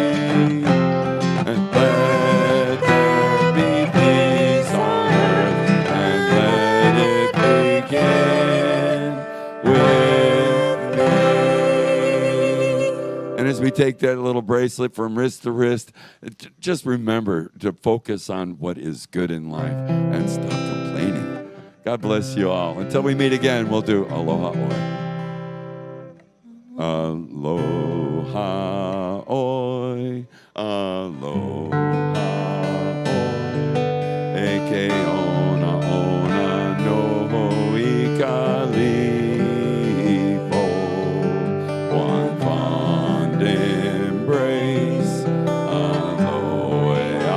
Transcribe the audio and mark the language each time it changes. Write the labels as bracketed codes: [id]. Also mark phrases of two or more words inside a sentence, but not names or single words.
[en] As we take that little bracelet from wrist to wrist, just remember to focus on what is good in life and stop complaining. God bless you all. Until we meet again, we'll do [haw] aloha oi. Aloha oi. Aloha oi. Eke ona ona no ikali. [en] Embrace, aloha.